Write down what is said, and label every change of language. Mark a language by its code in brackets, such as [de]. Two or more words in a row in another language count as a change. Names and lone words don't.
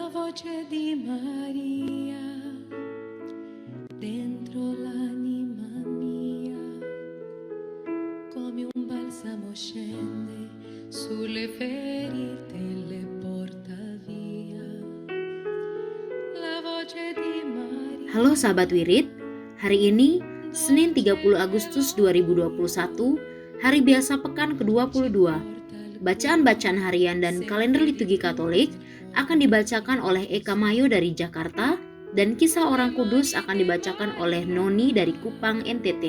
[it] voce di Maria dentro l'anima mia, come un balsamo scende sulle ferite e le porta via. La voce di Maria. [id] Halo sahabat Wirid, hari ini Senin 30 Agustus 2021, hari biasa pekan ke-22. Bacaan-bacaan harian dan kalender liturgi Katolik akan dibacakan oleh Eka Mayo dari Jakarta dan Kisah Orang Kudus akan dibacakan oleh Noni dari Kupang, NTT.